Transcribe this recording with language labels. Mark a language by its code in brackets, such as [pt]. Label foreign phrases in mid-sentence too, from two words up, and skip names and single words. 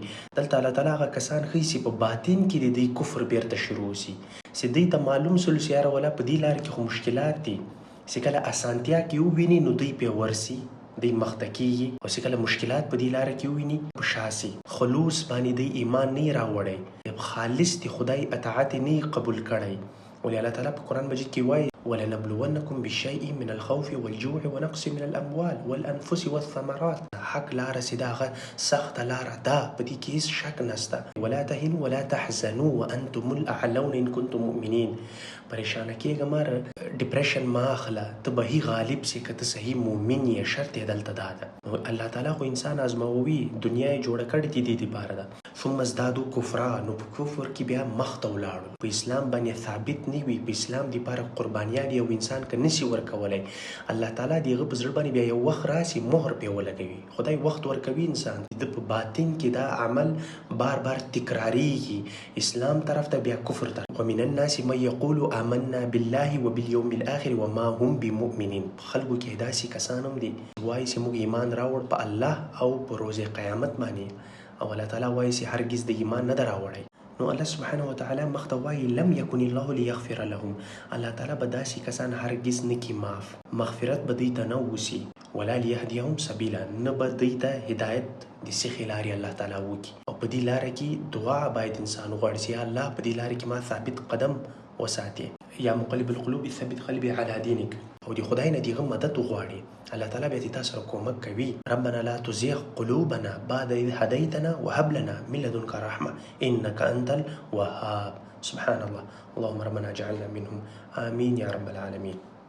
[ps] دلته الله تعالی هغه کسان ښیي چې په باطن کې د دی کفر بیرته شروع سي، چې دی ته معلوم سول چې یاره ولا په دې لاره کې خو مشکلات دي، چې کله اسانتیا کې وویني نو دوی پې ورسي، دی مخته کېږي، او چې کله مشکلات په دې لاره کې وویني په شا سي. خلوص باندې دی ایمان نه راوړی، خالص د خدای اطاعت نه قبول کړی. ولې الله تعالی په قرآن مجید کې وایي [ar] ولنبلونکم بشیء من الخوف والجوع ونقص من الاموال والانفس والثمرات. [ps] حق لاره چې دا هغه سخته لاره ده، په دې کې هېڅ شک نشته. [ar] ولا تهنوا ولا تحزنوا وانتم الاعلون ان کنتم مؤمنین. [ps] پریشانه کېږه مه، ډپریشن مه اخله، ته به هی غالب سي که ته صحیح مؤمن یې. شرط یې دلته دا ده. نو الله تعالی خو انسان ازموي، دنیا یې جوړه کړې دي دې دپاره ده. [ar] ثم ازدادوا کفرا [ps] نو په کفر کې بیا مخ ته ولاړو، په اسلام باندې ثابت نه وي. په اسلام دپاره قربانیان یو انسان که نسي ورکولی، الله تعالی د هغه په زړه باندې بیا یو وخت راسي مهر پرې ولګوي. خدای وخت ورکوي انسان د په باطن کې دا عمل بار بار تکراریږي، اسلام طرف ته بیا کفر ته. [ar] ومن الناس من یقول آمنا بالله وبالیوم الاخر وما هم بمؤمنین. [ps] خلکو کې داسې کسان هم دي وایي چې موږ ایمان راوړ په الله او په روز قیامت باندې، او الله تعالی وایي چې هرگز د ایمان نه ده راوړی. نو الله سبحانه وتعالی مخته وایي [ar] لم یکن الله لیغفر لهم، [ps] الله تعالی به داسې کسان هرگز نکي معاف، مغفرت به دوی ته نه وسي، [ar] ولا لیهدیهم سبیلا [ps] نه به دوی ته هدایت د سیخې لارې الله تعالی وکړي. او په دې لاره کې دعا باید انسان وغواړي چې یا الله په دې لاره کې ما ثابت قدم وساتي، [ar] یا مقلب القلوب ثبت قلبي على دينك، [ps] او د خدای نه دغه مدد وغواړي. الله تعالی بیا تاسو سره کومک کوي. [ar] ربنا لا تزغ قلوبنا بعد إذ هديتنا وهب لنا من لدنك رحمة إنك أنت الوهاب. سبحان الله، اللهم ربنا اجعلنا منهم آمين يا رب العالمين.